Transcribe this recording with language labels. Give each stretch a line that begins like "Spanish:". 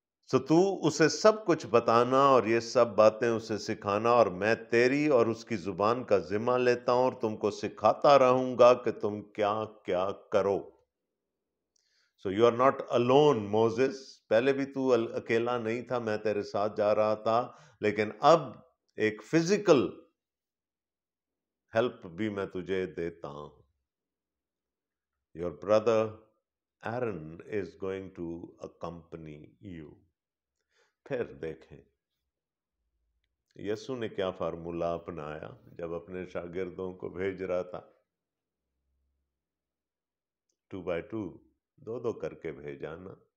Urdu: سو تو اسے سب کچھ بتانا اور یہ سب باتیں اسے سکھانا، اور میں تیری اور اس کی زبان کا ذمہ لیتا ہوں اور تم کو سکھاتا رہوں گا کہ تم کیا کیا کرو.
English: so you are not alone
Urdu: Moses. پہلے بھی تو اکیلا نہیں تھا، میں تیرے ساتھ جا رہا تھا، لیکن اب ایک فزیکل ہیلپ بھی میں تجھے دیتا ہوں.
English: Your brother Aaron is going to accompany you.
Urdu: پھر دیکھیں یسوع نے کیا فارمولہ اپنایا جب اپنے شاگردوں کو بھیج رہا تھا. 2 by 2، 2 کر کے بھیجا نا.